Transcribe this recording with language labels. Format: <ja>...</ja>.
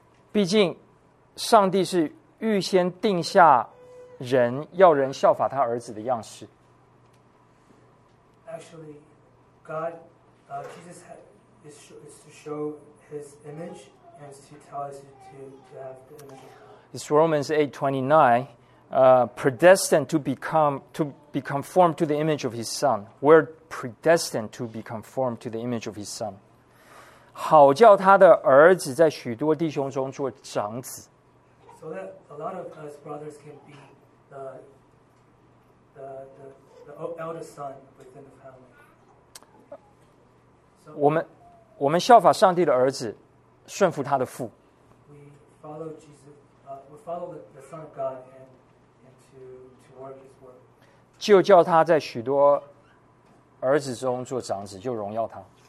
<zh>毕竟上帝是预先定下人，要人效法他儿子的样式。</zh> <en>Actually God Jesus is to show his image and to tell us to have the image of God. It's Romans 8:29 predestined to be conformed to the image of his son. We're predestined to be conformed to the image of his son.</en> <zh>好叫他的儿子在许多弟兄中做长子。</zh> <en>So that a lot of us brothers can be the eldest son within the family.</en> <zh>So, 我们效法上帝的儿子，顺服他的父。</zh> <en>We follow Jesus, we follow the Son of God and to work his work.</en> <zh>就叫他在许多儿子中做长子，就荣耀他。</zh>